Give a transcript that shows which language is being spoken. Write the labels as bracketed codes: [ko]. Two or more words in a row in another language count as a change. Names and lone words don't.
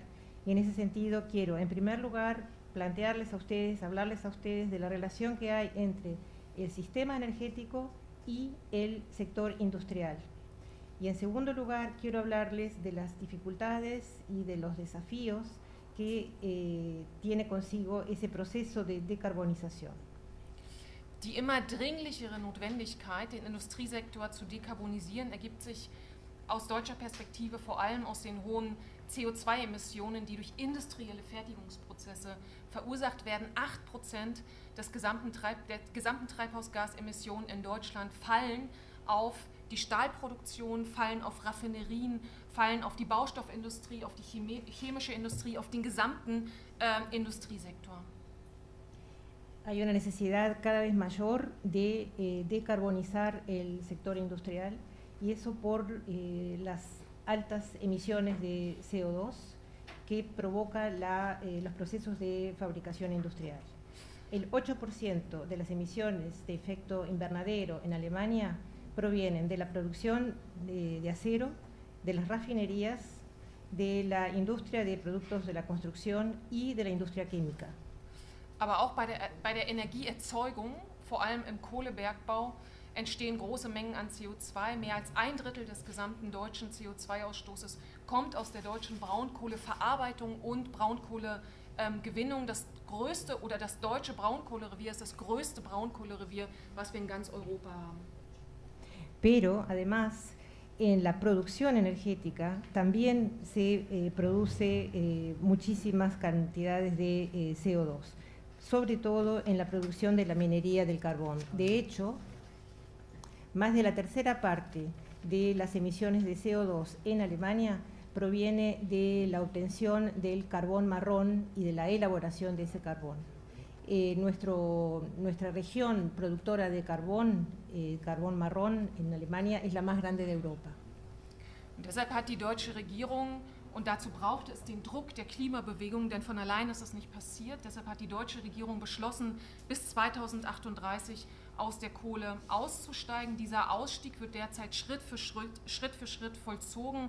[es] Y en ese sentido quiero, en primer lugar, plantearles a ustedes, hablarles a ustedes de la relación que hay entre el sistema energético y el sector industrial. Y en segundo lugar, quiero hablarles de las dificultades y de los desafíos que tiene consigo ese proceso de decarbonización. [de] Die immer dringlichere Notwendigkeit, den Industriesektor zu dekarbonisieren, ergibt sich aus deutscher Perspektive vor allem aus den hohen CO2-Emissionen, die durch industrielle Fertigungsprozesse verursacht werden. 8% der gesamten Treibhausgasemissionen in Deutschland fallen auf die Stahlproduktion, fallen auf Raffinerien, fallen auf die Baustoffindustrie, auf die chemische Industrie, auf den gesamten Industriesektor. [es] Hay una necesidad cada vez mayor de decarbonizar el sector industrial, y eso por las altas emisiones de CO2 que provoca los procesos de fabricación industrial. El 8% de las emisiones de efecto invernadero en Alemania provienen de la producción de acero, de las refinerías, de la industria de productos de la construcción y de la industria química. [de] Aber auch bei der Energieerzeugung, vor allem im Kohlebergbau, entstehen große Mengen an CO2. Mehr als 1/3 des gesamten deutschen CO2-Ausstoßes kommt aus der deutschen Braunkohleverarbeitung und Braunkohlegewinnung. Das größte oder das deutsche Braunkohlerevier ist das größte Braunkohlerevier, was wir in ganz Europa haben. [es] Pero además en la producción energética también se produce muchísimas cantidades de CO2, sobre todo en la producción de la minería del carbón. De hecho, más de la tercera parte de las emisiones de CO2 en Alemania proviene de la obtención del carbón marrón y de la elaboración de ese carbón. Nuestra región productora de carbón marrón en Alemania es la más grande de Europa. [de] Und deshalb hat die deutsche Regierung Und dazu brauchte es den Druck der Klimabewegung, denn von allein ist das nicht passiert. Deshalb hat die deutsche Regierung beschlossen, bis 2038 aus der Kohle auszusteigen. Dieser Ausstieg wird derzeit Schritt für Schritt vollzogen.